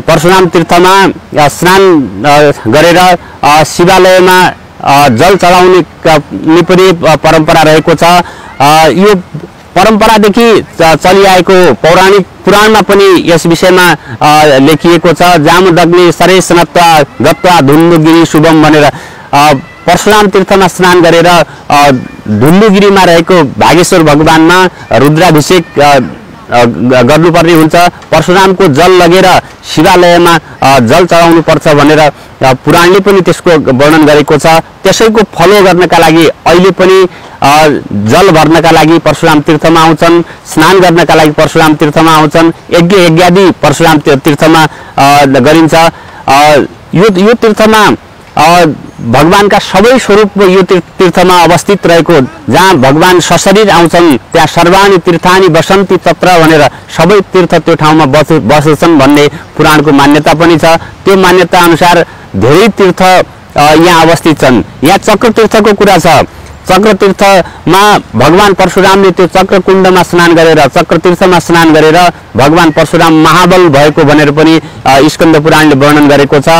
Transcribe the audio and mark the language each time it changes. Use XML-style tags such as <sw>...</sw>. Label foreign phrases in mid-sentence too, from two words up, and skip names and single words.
<ne>परशुराम तीर्थमा स्नान गरेर शिवालयमा जल चढाउने पनि परम्परा रहेको छ। यो परम्परादेखि चलिआएको पौराणिक पुराणमा पनि यस विषयमा लेखिएको छ।</ne> <sa>जामदग्नि सरे स्नात्वा गत्वा धुन्धुगिरी शुभम</sa> <ne>भनेर परशुराम तीर्थमा स्नान गरेर धुन्धुगिरीमा रहेको भागेश्वर भगवानमा रुद्राभिषेक गर्नुपर्ने हुन्छ। परशुरामको जल लगेर शिवालयमा जल चढाउनु पर्छ भनेर पुराणले पनि त्यसको वर्णन गरेको छ। त्यसैको फलो गर्नका लागि अहिले पनि जल भर्नका लागि परशुराम तीर्थमा आउँछन्, स्नान गर्नका लागि परशुराम तीर्थमा आउँछन्, यज्ञ परशुराम तीर्थमा गरिन्छ। यो तीर्थमा भगवानका सबै स्वरूप यो तीर्थमा अवस्थित रहेको, जहाँ भगवान सशरीर आउँछन् त्यहाँ</ne> <sa>सर्वाणि तीर्थानि बसन्ति तत्र</sa> <ne>भनेर सबै तीर्थ त्यो ठाउँमा बसेछन् भन्ने पुराणको मान्यता पनि छ। त्यो मान्यता अनुसार धेरै तीर्थ यहाँ अवस्थित छन्। यहाँ चक्र तीर्थको कुरा छ। चक्र तीर्थमा भगवान परशुरामले त्यो चक्र कुण्डमा स्नान गरेर, चक्र तीर्थमा स्नान गरेर भगवान परशुराम महाबल भएको भनेर पनि स्कन्द पुराणले वर्णन गरेको छ।</ne>